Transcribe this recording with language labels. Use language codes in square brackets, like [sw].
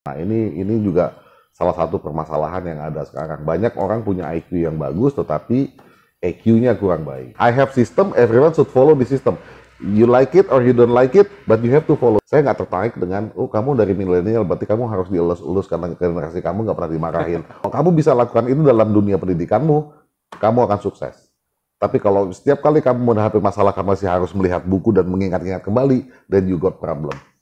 [id] Nah, ini juga salah satu permasalahan yang ada sekarang. Banyak orang punya IQ yang bagus, tetapi EQ-nya kurang baik. [en] I have system, everyone should follow the system. You like it or you don't like it, but you have to follow. [id] Saya nggak tertarik dengan, oh kamu dari milenial, berarti kamu harus dielus-elus karena generasi kamu nggak pernah dimarahin. Kalau kamu bisa lakukan itu dalam dunia pendidikanmu, kamu akan sukses. Tapi kalau setiap kali kamu menghadapi masalah, kamu masih harus melihat buku dan mengingat-ingat kembali, [en] then you got problem.